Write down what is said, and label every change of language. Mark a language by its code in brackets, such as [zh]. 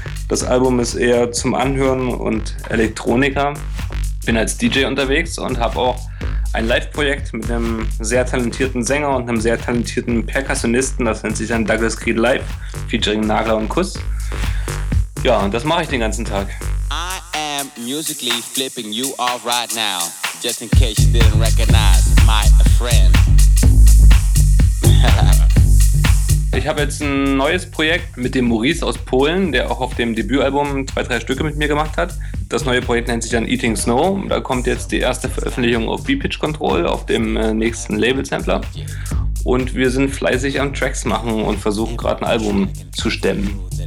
[de] Das Album ist eher zum Anhören und Elektroniker. Bin als DJ unterwegs und habe auch ein Live-Projekt mit einem sehr talentierten Sänger und einem sehr talentierten Perkussionisten, das nennt sich dann Douglas Creed Live, featuring Nagler und Kuss. Ja, und das mache ich den ganzen Tag. [en] I am musically flipping you off right now, just in case you didn't recognize my friend. [de] Ich habe jetzt ein neues Projekt mit dem Maurice aus Polen, der auch auf dem Debütalbum 2-3 Stücke mit mir gemacht hat. Das neue Projekt nennt sich dann Eating Snow. Da kommt jetzt die erste Veröffentlichung auf V-Pitch Control auf dem nächsten Label-Sampler. Und wir sind fleißig am Tracks machen und versuchen gerade ein Album zu stemmen.